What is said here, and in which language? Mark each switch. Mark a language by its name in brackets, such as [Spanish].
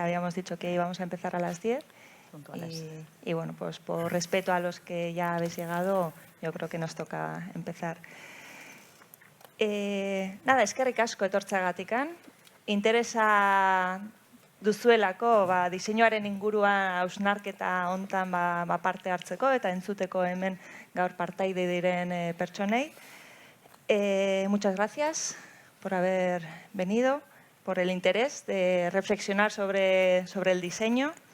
[Spanish] Habíamos dicho que íbamos a empezar a las 10. Y bueno, pues por respeto a los que ya habéis llegado, yo creo que nos toca empezar. [Basque] Nada, eskerrik asko etortzeagatikan. Interesa duzuelako diseinuaren inguruan hausnarketa hontan parte hartzeko eta entzuteko hemen gaur partaide diren pertsonei. [Spanish] Muchas gracias por haber venido, por el interés de reflexionar sobre el diseño.